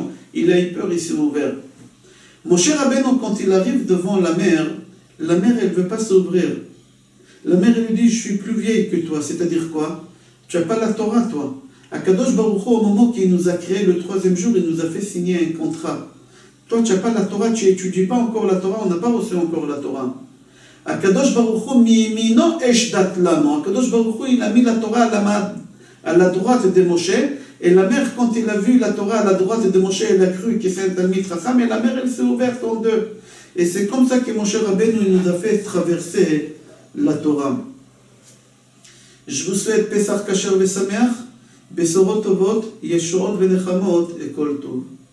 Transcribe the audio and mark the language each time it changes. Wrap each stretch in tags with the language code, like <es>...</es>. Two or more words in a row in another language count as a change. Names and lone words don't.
<fr>Il a eu peur, il s'est ouvert. Moshe Rabbeinu, quand il arrive devant la mer, elle ne veut pas s'ouvrir. La mer, elle lui dit, je suis plus vieille que toi. C'est-à-dire quoi? Tu n'as pas la Torah, toi.</fr> <he>הקדוש ברוך הוא,</he> <fr>au moment qu'il nous a créé le 3e jour, il nous a fait signer un contrat. Toi, tu n'as pas la Torah, tu n'étudies pas encore la Torah, on n'a pas reçu encore la Torah.</fr> <he>הקדוש ברוך הוא מימינו אש דת למו. הקדוש ברוך הוא,</he> <fr>il a mis la Torah à la droite de Moshe, et la mère, quand il a vu la Torah à la droite de Moshe, elle a cru que c'est un</fr> <he>תלמיד חכם,</he> <fr>et la mère, elle s'est ouverte en deux. Et c'est comme ça que Moshe Rabbeinu il nous a fait traverser la Torah. Je vous souhaite</fr> <he>פסח כשר ושמח בשורות טובות ישועות ונחמות וכל טוב.</he>